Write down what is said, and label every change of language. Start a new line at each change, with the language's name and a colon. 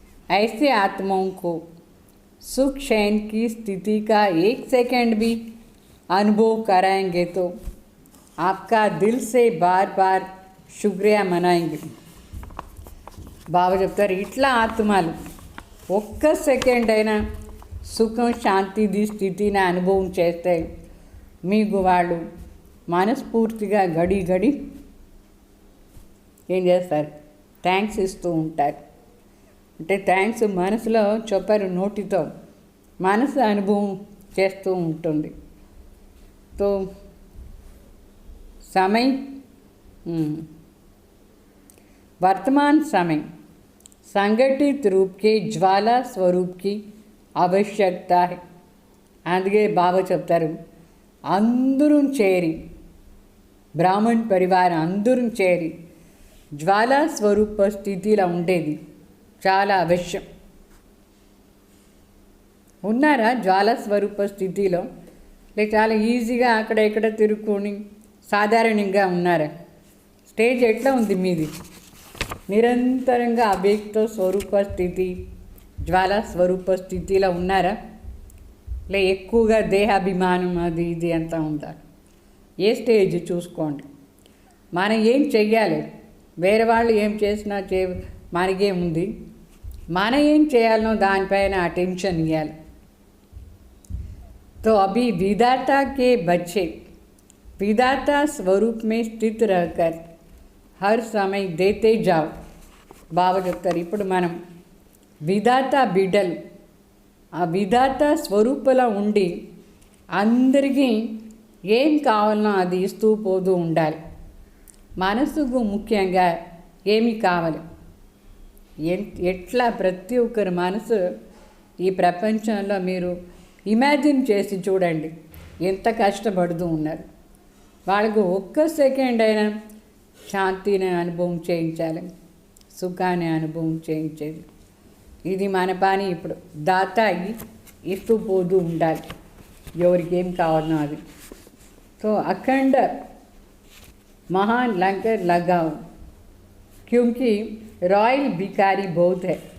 Hindi: ऐसे आत्माओं को सुख चैन की स्थिति का 1 सेकंड भी अनुभव कराएंगे तो आपका दिल से बार बार शुक्रिया मनाएंगे.
Telugu: బాబా చెప్తారు, ఇట్లా ఆత్మలు ఒక్క సెకండ్ అయినా సుఖం శాంతిది స్థితిని అనుభవం చేస్తే మీకు వాళ్ళు మనస్ఫూర్తిగా గడి ఏం చేస్తారు, థ్యాంక్స్ ఇస్తూ ఉంటారు. అంటే థ్యాంక్స్ మనసులో చెప్పరు, నోటితో, మనసు అనుభవం చేస్తూ ఉంటుంది.
Hindi: తో समय वर्तमान समय संगठित रूप के ज्वाला स्वरूप की आवश्यकता है.
Telugu: అందుకే బాబా చెప్తారు, అందరూ చేరి, బ్రాహ్మణ్ పరివారం అందరూ చేరి జ్వాలా స్వరూప స్థితిలో ఉండేది చాలా అవశ్యం. ఉన్నారా జ్వాలా స్వరూప స్థితిలో? లేక చాలా ఈజీగా అక్కడ ఇక్కడ తిరుక్కొని సాధారణంగా ఉన్నారా? స్టేజ్ ఎట్లా ఉంది మీది? నిరంతరంగా అవ్యక్త స్వరూప స్థితి, జ్వాలా స్వరూప స్థితిలో ఉన్నారా? లే ఎక్కువగా దేహాభిమానం అది ఇది అంతా ఉందా? ఏ స్టేజ్ చూసుకోండి. మనం ఏం చెయ్యాలి, వేరే వాళ్ళు ఏం చేసినా మనకేముంది, మనం ఏం చేయాలనో దానిపైన అటెన్షన్ ఇవ్వాలి.
Hindi: तो अभी विधाता के बच्चे विधाता स्वरूप में स्थित रहकर हर समय देते जाओ.
Telugu: బాబా చెప్తారు, ఇప్పుడు మనం విధాత బిడ్డలు, ఆ విధాత స్వరూపంలో ఉండి అందరికీ ఏం కావాలనో అది ఇస్తూ పోతూ ఉండాలి. మనసుకు ముఖ్యంగా ఏమి కావాలి, ఎట్లా ప్రతి ఒక్కరి మనసు ఈ ప్రపంచంలో మీరు ఇమాజిన్ చేసి చూడండి, ఎంత కష్టపడుతూ ఉన్నారు. వాళ్ళకు ఒక్క సెకండ్ అయినా శాంతిని అనుభవం చేయించాలి, సుఖాన్ని అనుభవం చేయించేది. ఇది మన పని. ఇప్పుడు దాత ఇస్తూ పోతూ ఉండాలి, ఎవరికి ఏం కావాలనో అది.
Hindi: तो अखंड महान लंगर लगाओ, क्योंकि रॉयल भिखारी बहुत है.